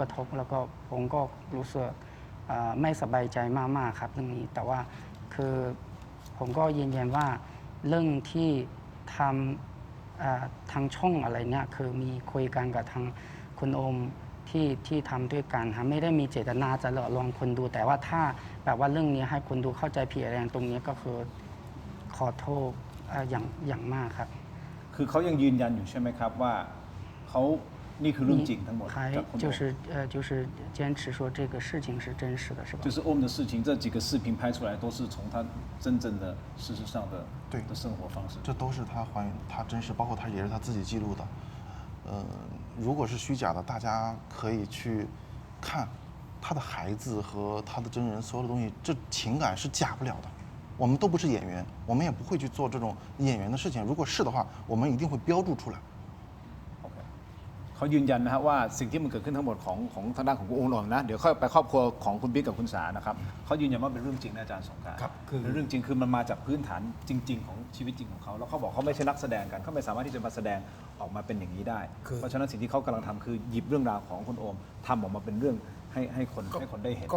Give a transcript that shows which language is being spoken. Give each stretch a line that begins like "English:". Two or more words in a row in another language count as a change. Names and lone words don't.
Thai: ระทบแล้วก็ผมก็รู้สึกไม่สบายใจมากๆครับเรื่องนี้แต่ว่าคือผมก็ยืนยันว่าเรื่องที่ทำทางช่องอะไรเนี่ยคือมีคุยกันกับทางคุณโอมที่ทำด้วยกันครับไม่ได้มีเจตนาจะหลอกลวงคนดูแต่ว่าถ้าแบบว่าเรื่องนี้ให้คนดูเข้าใจผิดอะไรตรงนี้ก็คือขอโทษอย่างมากครับ คือเขายังยืนยันอยู่ใช่ไหมครับว่าเขานี่คือเรื่องจริงทั้งหมด
Chinese: 还
Thai: จากคุณโอ
Chinese: 就是坚持说这个事情是真实的是吧就是我们的事情，这几个视频拍出来都是从他真正的事实上的生活方式。这都是他还原，他真实，包括他也是他自己记录的。如果是虚假的，大家可以去看他的孩子和他的真人所有的东西，这情感是假不了的。我们都不是演员，我们也不会去做这种演员的事情。如果是的话，我们一定会标注出来。
Thai: เขายืนยันนะฮะว่าสิ่งที่มันเกิดขึ้นทั้งหมดของทางด้านของคุณโอมนะเดี๋ยวค่อยไปครอบครัวของคุณบิ๊กกับคุณสานะครับเขายืนยันว่าเป็นเรื่องจริงนะอาจารย์สงกรานต์ ครับคือ เป็นเรื่องจริงคือมันมาจากพื้นฐานจริง ๆ ของชีวิตจริงของเขาแล้วเขาบอกเขาไม่ใช่นักแสดงกันเขาไม่สามารถที่จะมาแสดงออกมาเป็นอย่างนี้ได้ เพราะฉะนั้นสิ่งที่เขากำลังทำคือหยิบเรื่องราวของคุณโอมทำออกมาเป็นเรื่องให้คนได้เห็น